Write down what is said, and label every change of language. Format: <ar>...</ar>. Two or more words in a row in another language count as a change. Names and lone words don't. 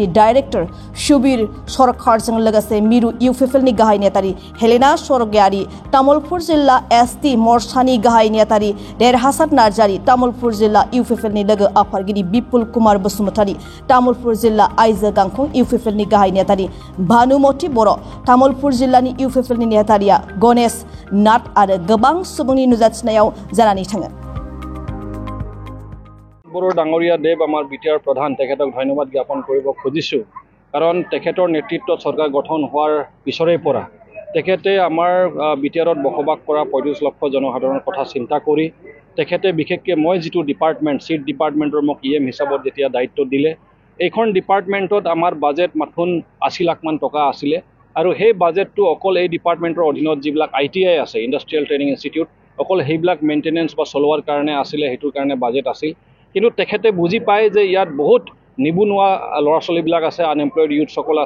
<brx>डाइरेक्टर सुबीर सरकारजों लोगोसे मिरु UFFLनि गाहाय नेतारि हेलेना सरगयारी, तामुलपुर जिल्ला ST मोर्चानि गाहाय नेतारि देरहासात नार्जारी, तामुलपुर जिल्ला UFFLनि लोगो आफादगिरि बिपुल कुमार बसुमतारी, तामुलपुर जिल्ला आइजो गांखं UFFLनि गाहाय नेतारि भानुमति बर', तामुलपुर जिल्लानि UFFLनि नेतारिया गणेश नाथ आरो गोबां सुबुंनि नुजाथिनायाव जानानै थाङो।</brx> <as>বৰ' ডাংগৰীয়া দেৱ আমাৰ BTR প্ৰধান তেখেতক ধন্যবাদ জ্ঞাপন কৰিব খুজিছু কাৰণ তেখেতৰ নেতৃত্ব চৰকাৰ গঠন হোৱাৰ পিছৰে পৰা তেখেতে আমাৰ BTRত বসবাস কৰা 35 লাখ जनसाधाৰণৰ কথা চিন্তা কৰি তেখেতে বিশেষকৈ মই যেটো ডিপাৰ্টমেন্ট সিট ডিপাৰ্টমেন্টৰ মোক EM হিচাপত যেতিয়া দায়িত্ব দিলে এইখন ডিপাৰ্টমেন্টত আমাৰ বাজেট মাথুন 80 লাখ মান টকা আছিল আৰু সেই বাজেটটো অকল এই ডিপাৰ্টমেন্টৰ অধীনত যিবিলাক ITI আছে</as> <en>industrial training institute</en> <as>অকল সেইবিলাক মেইনটেনেন্স বা চলোৱাৰ কাৰণে আছিল হেতুৰ কাৰণে বাজেট আছিল কিন্তু তেখেতে বুজি পায় যে ইয়াত বহুত নিবনুৱা ল'ৰা ছোৱালীবিলাক আছে</as> <en>unemployed youth</en> <as>সকল আছে</as>